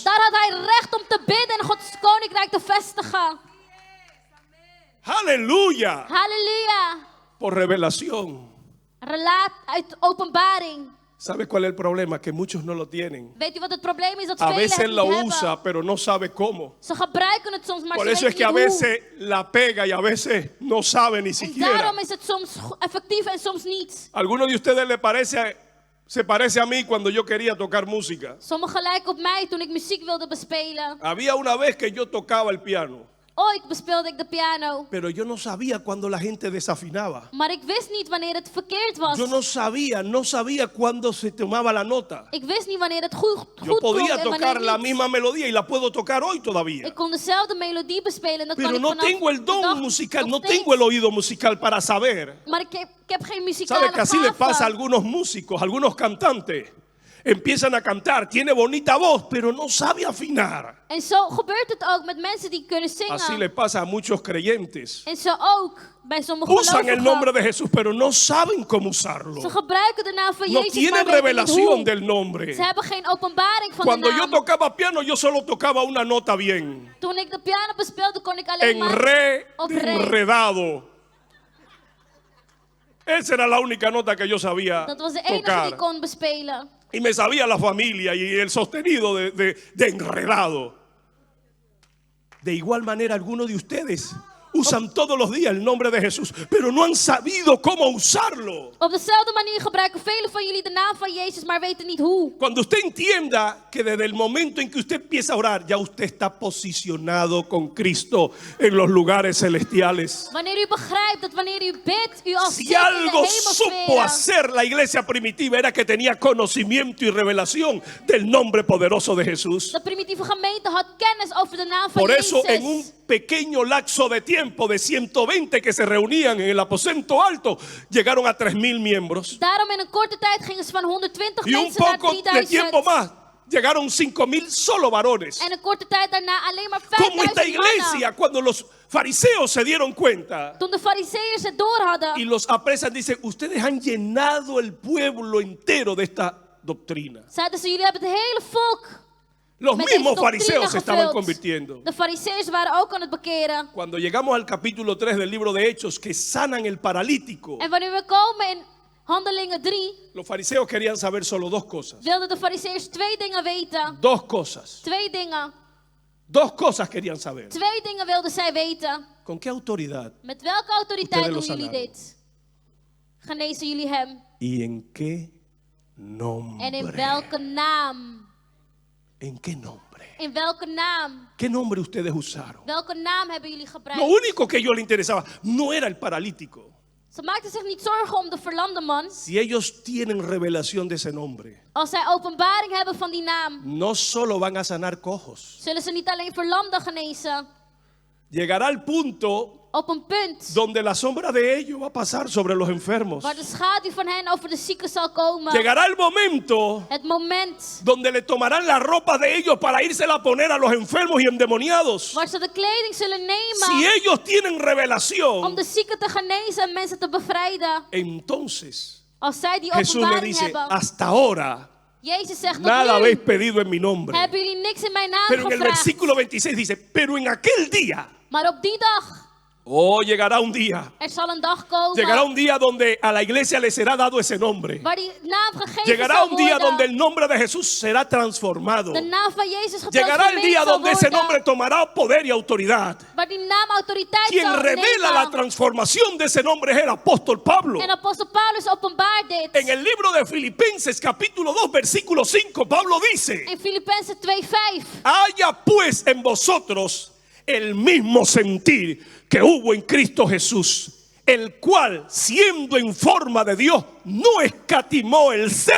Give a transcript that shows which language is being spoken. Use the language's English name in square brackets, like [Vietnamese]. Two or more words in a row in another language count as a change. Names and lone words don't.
[Dutch] Daar had hij recht om te bidden en Gods koninkrijk te vestigen. [Spanish] Aleluya. [Dutch] Halleluja. [Spanish] Por revelación. [Dutch] Uit openbaring. [Spanish] ¿Sabe cuál es el problema? Que muchos no lo tienen. [Dutch] Weet u wat het probleem is? Dat [Spanish] A [Dutch] velen [Spanish] veces [Dutch] het [Spanish] lo [Dutch] niet [Spanish] usa, [Dutch] hebben. [Spanish] pero no sabe cómo. [Dutch] Ze gebruiken het soms, maar [Spanish] Por [Dutch] ze [Spanish] eso es que a [Dutch] weten niet hoe. [Spanish] veces la pega y a veces no sabe ni [Dutch] En [Spanish] siquiera. [Dutch] daarom is het soms effectief en soms niet. [Spanish] ¿Alguno de ustedes se parece a mí cuando yo quería tocar música? [Dutch] Sommigen lijken op mij toen ik muziek wilde bespelen. [Spanish] Había una vez que yo tocaba el piano, [Dutch] Ooit bespeelde ik de piano. [Spanish] pero yo no sabía cuando la gente desafinaba. [Dutch] Maar ik wist niet wanneer het verkeerd was. [Spanish] Yo no sabía cuándo se tomaba la nota. [Dutch] Ik wist niet wanneer het goed [Spanish] Yo [Dutch] klonk [Spanish] podía [Dutch] en wanneer [Spanish] tocar la [Dutch] niet. [Spanish] misma melodía y la puedo tocar hoy todavía. [Dutch] Ik kon dezelfde melodie bespelen en dat [Spanish] Pero [Dutch] kan ik [Spanish] no [Dutch] vanaf [Spanish] tengo el [Dutch] de [Spanish] don [Dutch] dag [Spanish] musical, [Dutch] nog [Spanish] no [Dutch] steeds. [Spanish] tengo el oído musical para saber. [Dutch] Maar ik heb geen muzikale [Spanish] ¿Sabe que así le pasa a [Dutch] gave. [Spanish] algunos músicos, a algunos cantantes? Empiezan a cantar, tiene bonita voz, pero no sabe afinar. [Dutch] En zo gebeurt het ook met mensen die kunnen [Spanish] Así [Dutch] zingen. [Spanish] le pasa a muchos creyentes. [Dutch] En zo ook bij sommige [Spanish] Usan el nombre [Dutch] gelovigen. [Spanish] de Jesús, pero no saben cómo usarlo. [Dutch] Ze gebruiken de naam van [Spanish] No [Dutch] Jezus, [Spanish] tienen [Dutch] maar weten niet [Spanish] revelación [Dutch] hoe. [Spanish] del nombre. [Dutch] Ze hebben geen openbaring van [Spanish] Cuando [Dutch] de [Spanish] yo [Dutch] naam. [Spanish] tocaba piano, yo solo tocaba una nota bien. [Dutch] Toen ik de piano bespeelde, kon ik alleen [Spanish] En [Dutch] maar [Spanish] re, [Dutch] op de [Spanish] re. enredado. Esa era la única nota que yo sabía [Dutch] Dat was de enige die [Spanish] tocar. [Dutch] ik kon bespelen. [Spanish] Y me sabía la familia y el sostenido de enredado. De igual manera, algunos de ustedes usan todos los días el nombre de Jesús, pero no han sabido cómo usarlo. [Dutch] Op dezelfde manier gebruiken velen van jullie de naam van Jezus, maar weten niet hoe. [Spanish] Cuando usted entienda que desde el momento en que usted empieza a orar, ya usted está posicionado con Cristo en los lugares celestiales. [Dutch] Wanneer u begrijpt dat wanneer u bidt, u al [Spanish] Si [Dutch] zit in de [Spanish] algo supo [Dutch] hemelsferen. [Spanish] hacer la iglesia primitiva era que tenía conocimiento y revelación del nombre poderoso de Jesús. [Dutch] De primitieve gemeente had kennis over de naam van [Spanish] Por eso [Dutch] Jezus. [Spanish] pequeño lapso de tiempo de 120 que se reunían en el aposento alto, llegaron a 3.000 miembros. [Dutch] Daarom in een korte tijd gingen ze van 120 [Spanish] Y un [Dutch] mensen naar [Spanish] poco de tiempo [Dutch] 3000. [Spanish] más, llegaron 5.000 solo varones. [Dutch] En een korte tijd daarna alleen maar [Spanish] Como esta [Dutch] 5000 mannen. [Spanish] iglesia, cuando los fariseos se dieron cuenta [Dutch] Toen de fariseeërs het door [Spanish] y [Dutch] hadden. [Spanish] los apresan, dicen, ustedes han llenado el pueblo entero de esta doctrina. [Dutch] Zeiden ze, jullie hebben het hele volk [Spanish] Los [Dutch] met deze [Spanish] mismos [Dutch] doctrine [Spanish] fariseos se estaban [Dutch] gevuld. [Spanish] convirtiendo. [Dutch] De fariseeërs waren ook aan het bekeren. [Spanish] Cuando llegamos al capítulo 3 del libro de Hechos, que sanan el paralítico, [Dutch] En wanneer we komen in Handelingen 3, [Spanish] los fariseos querían saber solo dos cosas. [Dutch] wilden de fariseeërs twee dingen weten. [Spanish] Dos cosas. [Dutch] Twee dingen. [Spanish] Dos cosas querían saber. [Dutch] Twee dingen wilden zij weten. [Spanish] ¿Con qué autoridad [Dutch] Met welke autoriteit [Spanish] Ustedes [Dutch] doen [Spanish] lo [Dutch] jullie [Spanish] sanaron. [Dutch] dit? Genezen jullie hem? [Spanish] y en qué nombre? [Dutch] En in welke naam? [Spanish] ¿En qué nombre? [Dutch] In welke naam? [Spanish] ¿Qué nombre ustedes usaron? [Dutch] Welke naam hebben jullie [Spanish] Lo [Dutch] gebruikt? [Spanish] único que a ellos les interesaba no era el paralítico. [Dutch] Ze maakten zich niet zorgen om de verlamde man. [Spanish] Si ellos tienen revelación de ese nombre, [Dutch] Als zij openbaring hebben van die naam, [Spanish] no solo van a sanar cojos. [Dutch] zullen ze niet alleen verlamden genezen. [Spanish] Llegará el punto [Dutch] Op een punt [Spanish] donde la sombra de ellos va a pasar sobre los enfermos. [Dutch] waar de schaduw van hen over de zieken zal komen. [Spanish] Llegará el momento [Dutch] Het moment [Spanish] donde le tomarán la ropa de ellos para írsela a poner a los enfermos y endemoniados. [Dutch] waar ze de kleding zullen [Spanish] Si [Dutch] nemen [Spanish] ellos tienen [Dutch] om [Spanish] revelación, [Dutch] de zieken te genezen en mensen te bevrijden. [Spanish] entonces [Dutch] Als zij die [Spanish] Jesús le [Dutch] openbaring [Spanish] dice, [Dutch] hebben. [Spanish] hasta ahora [Dutch] Jezus zegt, tot [Spanish] nada habéis [Dutch] nu [Spanish] pedido en mi nombre. [Dutch] hebben jullie niks in mijn naam [Spanish] Pero en el [Dutch] gevraagd. [Spanish] versículo 26 dice, pero en aquel día, [Dutch] Maar op die dag, [Spanish] oh, llegará un día. [Dutch] er zal een dag komen [Spanish] Llegará un día donde a la iglesia le será dado ese nombre. [Dutch] waar die naam gegeven [Spanish] Llegará [Dutch] zal [Spanish] un día [Dutch] worden. [Spanish] donde el nombre de Jesús será transformado. [Dutch] De naam van Jezus [Spanish] Llegará el día [Dutch] getransformeerd zal [Spanish] donde ese [Dutch] worden. [Spanish] nombre tomará poder y autoridad. [Dutch] Waar die naam autoriteit [Spanish] Quien [Dutch] zal [Spanish] revela la [Dutch] nemen. [Spanish] transformación de ese nombre es el apóstol Pablo. [Dutch] En apostel Paulus openbaart dit. [Spanish] En el libro de Filipenses capítulo 2 versículo 5 Pablo dice, [Dutch] In Filippenzen 2:5. [Spanish] haya pues en vosotros el mismo sentir que hubo en Cristo Jesús, el cual siendo en forma de Dios no escatimó el ser